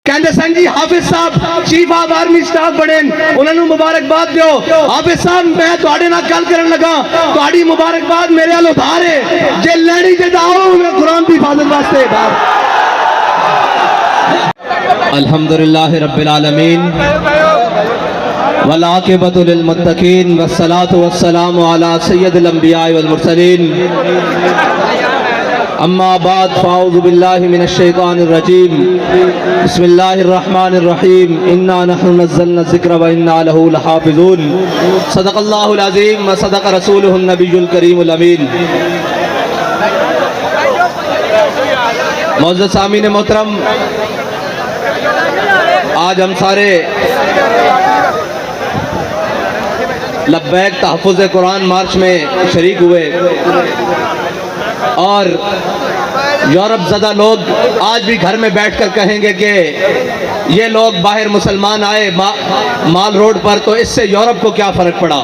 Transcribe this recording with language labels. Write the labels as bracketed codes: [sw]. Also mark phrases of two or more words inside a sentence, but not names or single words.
[pa] کہندے سن جی حافظ صاحب [en] chief of army staff [pa] بنے انہوں نے مبارکباد دیو. حافظ صاحب میں تواڈے نال گل کرن لگا تواڈی مبارکباد میرے ال ادھار ہے جے لینی تے آؤ میں قرآن دی حفاظت واسطے ادھار. [ar] الحمدللہ رب العالمین والعاقبۃ للمتقین والصلاۃ والسلام علی سید الانبیاء والمرسلین. اما بعد فاعوذ باللہ من الشیطان الرجیم بسم اللہ الرحمن الرحیم انا نحن نزلنا الذکر وانا له لحافظون. صدق اللہ العظیم وصدق رسولہ النبی الکریم الامین. [ur] معزز سامعین محترم، آج ہم سارے لبیک تحفظ قرآن مارچ میں شریک ہوئے اور یورپ زدہ لوگ آج بھی گھر میں بیٹھ کر کہیں گے کہ یہ لوگ باہر مسلمان آئے مال روڈ پر تو اس سے یورپ کو کیا فرق پڑا.